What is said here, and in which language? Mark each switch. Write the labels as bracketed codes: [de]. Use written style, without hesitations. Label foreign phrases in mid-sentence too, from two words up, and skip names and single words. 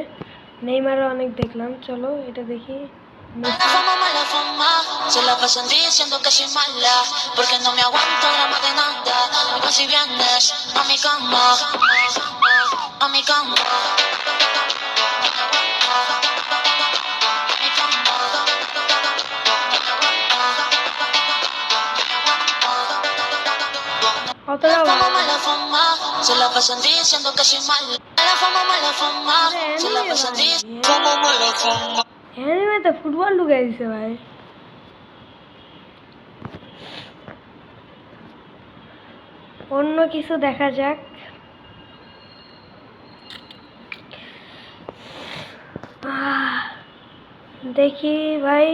[bn] নেইমারও অনেক দেখলাম, চলো এটা দেখি। [es] Mala fama, se la pasan diciendo que soy mala, porque no me aguanto drama de nada. Y si vienes a mi cama, a mi cama. [bn] অতটা [es] Mala fama, se la pasan diciendo que soy mala. Mala fama, se la pasan diciendo mala fama. [bn] তো ফুটবল ঢুকে দিছে ভাই। অন্য কিছু দেখা যাক। দেখি ভাই।